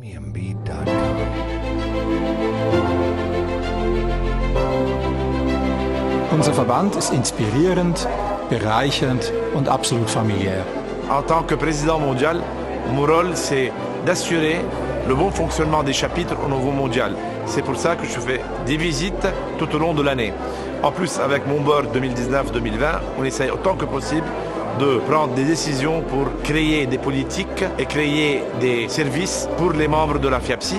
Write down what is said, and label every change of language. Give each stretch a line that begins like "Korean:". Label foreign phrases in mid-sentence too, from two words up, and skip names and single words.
German: Unser Verband ist inspirierend, bereichernd und absolut familiär.
French: En tant que président mondial, mon rôle c'est d'assurer le bon fonctionnement des chapitres au niveau mondial. C'est pour ça que je fais des visites tout au long de l'année. En plus, avec mon board 2019-2020, on essaye autant que possible de prendre des décisions pour créer des politiques et créer des services pour les membres de la FIAPSI.